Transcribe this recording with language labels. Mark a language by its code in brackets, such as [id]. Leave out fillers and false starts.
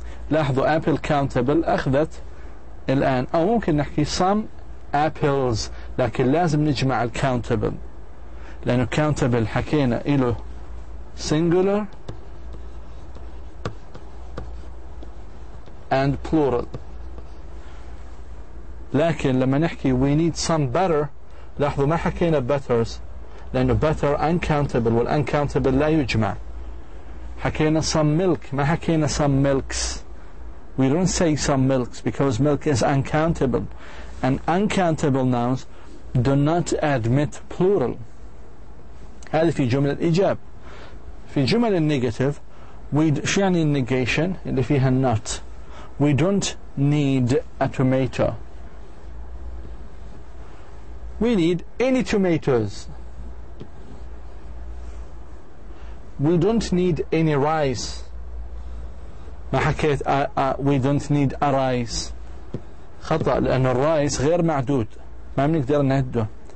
[ar] لاحظوا apple countable أخذت الآن، أو ممكن نحكي [en] some apples، [ar] لكن لازم نجمع countable لأنه countable حكينا إله [en] singular and plural. [ar] لكن لما نحكي [en] we need some butter، [ar] لاحظوا ما حكينا butters لأنه butter uncountable والuncountable لا يجمع. حكينا [en] some milk، [ar] ما حكينا [en] some milks. We don't say some milks because milk is uncountable, and uncountable nouns do not admit plural. [ar] هذه في جملة الإيجاب. في جمل النيجاتيف شو يعني النيجيشن اللي فيها not؟ [en] We don't need a tomato. We need any tomatoes. We don't need any rice. [ar] ما حكيت [en] we don't need a rice. [ar] خطأ، لأن الرايس غير معدود، ما بنقدر نعده.